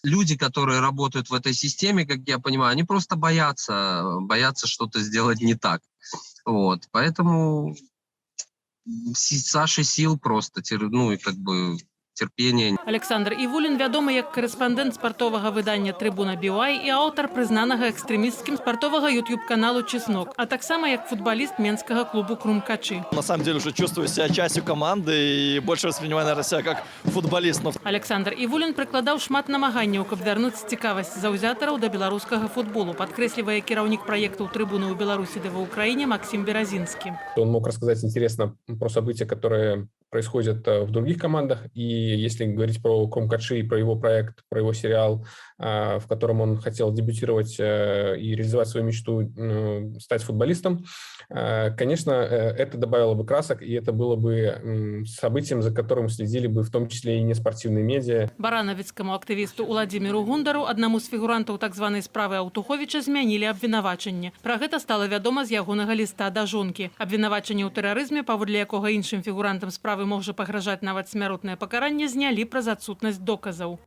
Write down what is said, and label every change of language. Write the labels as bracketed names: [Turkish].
[Russian] Люди, которые работают в этой системе, как я понимаю, они просто боятся что-то сделать не так. Вот, поэтому Саши сил просто, ну и как бы терпения. [Belarusian] Александр Івулін вядомы як корэспандэнт спартовага выдання «Трибуна BY» і аўтар прызнанага экстрэмісцкім спартовага YouTube-каналу «Чеснок», а таксама як футболист Менскага клубу «Крумкачы». [Russian] На самом деле уже чувствую себя частью команды и больше воспринимаю, наверное, себя как футболист. [Belarusian] Александр Івулін прыкладаў шмат намаганняў, каб вярнуць цікавасць заўзятараў да беларускага футболу, падкрэслівае кіраўнік праекту «Трибуны» ў Беларусі ды ва Украіне Максим Беразинский. [Russian] Он мог рассказать интересно про события, которые происходят в других командах. И если говорить про Крумкачи, про его проект, про его сериал, в котором он хотел дебютировать и реализовать свою мечту стать футболистом, конечно, это добавило бы красок, и это было бы событием, за которым следили бы в том числе и неспортивные медиа. [Belarusian] Баранавіцкаму актывісту Уладзіміру Гундару, аднаму з фігурантаў так званай справы Аўтуховіча, змянілі абвінавачанне. Пра гэта стала вядома з ягонага ліста да жонкі. Абвінавачанне ў тэрарызме, паводле якога іншым фігурантам справы можа пагражаць нават смяротнае пакаранне, знялі праз адсутнасць доказаў.